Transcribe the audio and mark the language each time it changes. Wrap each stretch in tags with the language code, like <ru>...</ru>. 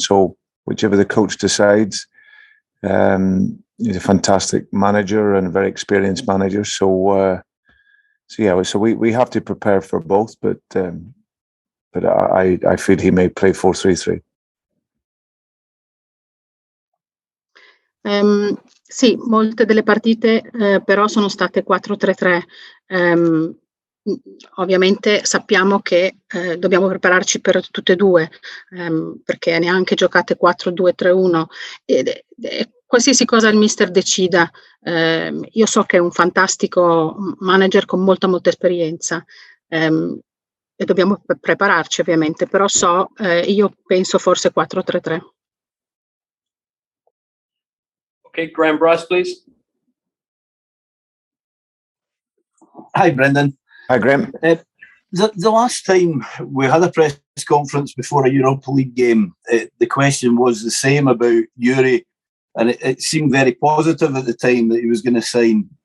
<en>So whichever the coach decides, he's a fantastic manager and a very experienced manager. So we have to prepare for both, but I feel he may play 4-3-3.</en> <it>Sì, molte delle partite però sono state 4-3-3. Ovviamente sappiamo che dobbiamo prepararci per tutte e due, perché neanche giocate 4-2-3-1 e qualsiasi cosa il mister decida. Io so che è un fantastico manager con molta esperienza, e dobbiamo prepararci ovviamente, però io penso forse 4-3-3.</it> <en>Okay, Graham Bryce, please. Hi, Brendan. Hi, Graham. The last time we had a press conference before a Europa League game, the question was the same about Yuri, and it seemed very positive at the time that he was going to sign.</en>